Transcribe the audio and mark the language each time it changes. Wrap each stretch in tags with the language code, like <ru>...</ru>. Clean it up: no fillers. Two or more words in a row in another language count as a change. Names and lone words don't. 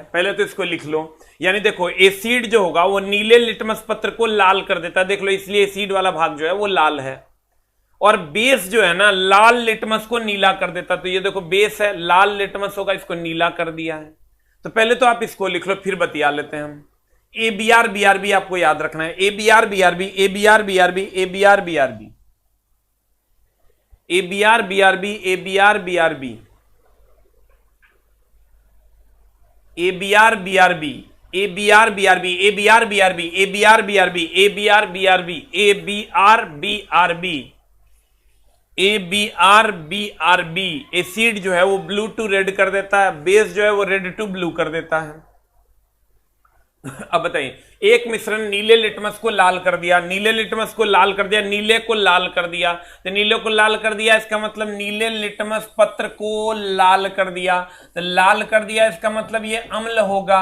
<hi>पहले तो इसको लिख लो, यानी देखो एसिड जो होगा वो नीले लिटमस पत्र को लाल कर देता है, देख लो, इसलिए एसिड वाला भाग जो है वो लाल है। और बेस जो है ना लाल लिटमस को नीला कर देता, तो ये देखो बेस है, लाल लिटमस होगा, इसको नीला कर दिया है। तो पहले तो आप इसको लिख लो, फिर बतिया लेते हैं हम। ABR BRB आपको याद रखना है, ABR BRB ABR BRB ABR BRB ABR BRB ABR BRB ABR BRB ABR BRB ABR BRB ABR BRB ABR BRB ABR BRB AbR एसिड जो है वो</hi> <en>blue to red</en> <hi>कर देता है, बेस जो है वो</hi> <en>red to blue</en> <hi>कर देता है। अब बताइए, एक मिश्रण नीले लिटमस को लाल कर दिया, नीले लिटमस को लाल कर दिया, नीले को लाल कर दिया, तो नीले को लाल कर दिया इसका मतलब नीले लिटमस पत्र को लाल कर दिया, तो लाल कर दिया इसका मतलब ये अम्ल होगा।</hi>